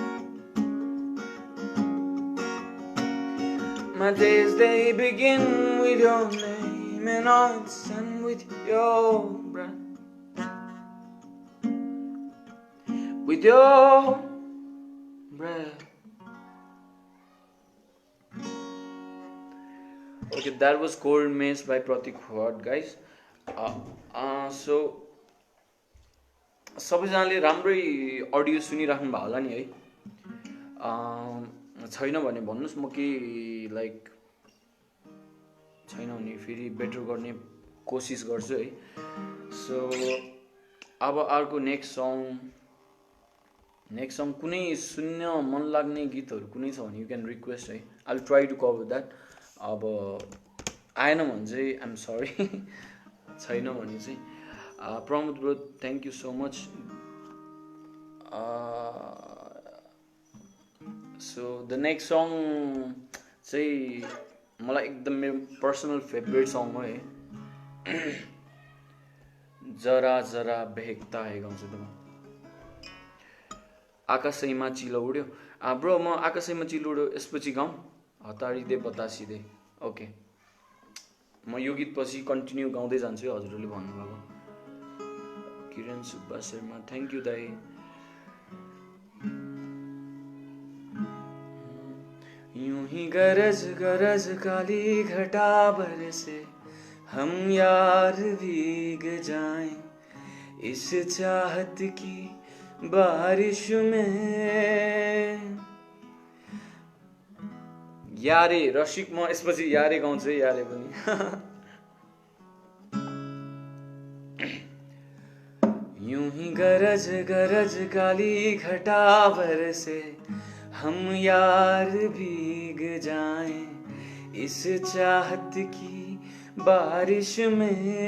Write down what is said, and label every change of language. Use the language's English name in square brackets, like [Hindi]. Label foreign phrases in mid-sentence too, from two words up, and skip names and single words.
[English] My days they begin with your name and nights end with your breath. With your breath. Okay, that was Cold Maze by Pratik Howard, guys. [Nepali] So सबैजनाले राम्रै अडियो सुनिराख्नु भयो होला नि है? छैन भने भन्नुस्, म के लाइक छैन भने फेरि बेटर गर्ने कोसिस गर्छु है. सो अब अर्को [English] next song [Nepali] कुनै सुन्न मन लाग्ने गीतहरू कुनै छ भने [English] you can request [Nepali] है. [English] I will try to cover that. [Nepali] अब आएन भने चाहिँ [English] I am sorry. [Nepali] छैन भने चाहिँ प्रमोद ब्रो [English] thank you so much. so the next song [Nepali] चाहिँ मलाई एकदम मेरो [English] personal favourite song [Nepali] हो है. [Hindi] जरा जरा बहकता है [Nepali] गाउँछु त म. आकाशैमा चिलो उड्यो. ब्रो म आकाशैमा चिलो उड्यो यसपछि गाउँ. हतारी दे बतासी दे. ओके, म यो गीत पछि कन्टिन्यू गाउँदै जान्छु है हजुरहरूले भन्नुभएको. किरण सुब्बा शर्मा [English] thank you [Nepali] दाई. [Hindi] यूं ही गरज गरज काली घटा बरसे हम यार भीग जाएं इस चाहत की बारिश में. [Nepali] यारे रसिक म यसपछि यारे गाउँछु है. [Hindi] यारे पनि यूं ही गरज गरज काली घटा बरसे हम यार भीग जाएं इस चाहत की बारिश में.